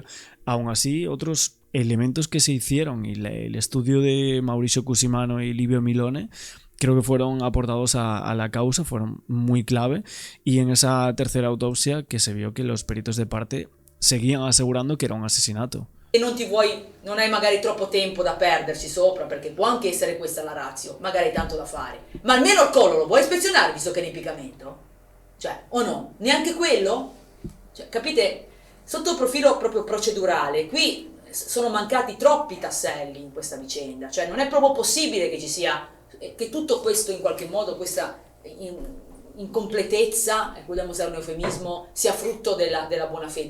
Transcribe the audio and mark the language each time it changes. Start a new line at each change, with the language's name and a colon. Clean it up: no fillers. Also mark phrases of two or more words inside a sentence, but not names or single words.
Spanish: Aún así, otros elementos que se hicieron y el estudio de Mauricio Cusimano y Livio Milone creo que fueron aportados a la causa, fueron muy clave, y en esa tercera autopsia que se vio que los peritos de parte seguían asegurando que era un asesinato.
Italian: E non hai magari troppo tempo da perderci sopra, perché può anche essere questa la ratio, magari tanto da fare, ma almeno il collo lo vuoi ispezionare visto che è in impiccamento? Cioè, o no? Neanche quello? Cioè, capite? Sotto il profilo proprio procedurale, qui sono mancati troppi tasselli in questa vicenda, cioè non è proprio possibile che ci sia, che tutto questo in qualche modo, questa incompletezza, vogliamo usare un eufemismo, sia frutto della buona fede.